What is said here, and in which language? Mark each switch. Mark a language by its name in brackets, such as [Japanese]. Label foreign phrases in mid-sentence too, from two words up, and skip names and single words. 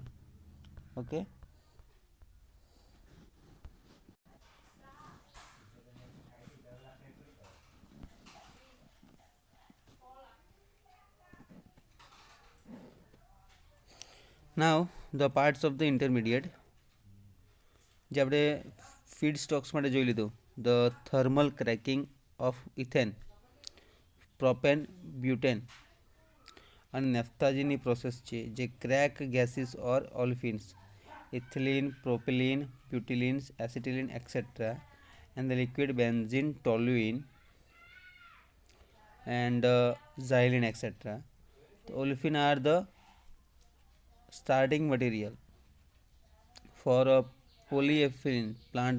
[English] Okay. Now the parts of the intermediate. [Gujarati] જે આપણે [English] feed stocks [Gujarati] માટે જોઈ લીધું, [English] the thermal cracking of ethane, propane, butane [Gujarati] અને નેફ્થાજીની પ્રોસેસ છે જે [English] crack gases or olefins, ethylene, propylene, butylenes, acetylene, etc. and the liquid benzene, toluene and xylene, etc. The olefin are the starting material for a polyethylene plant.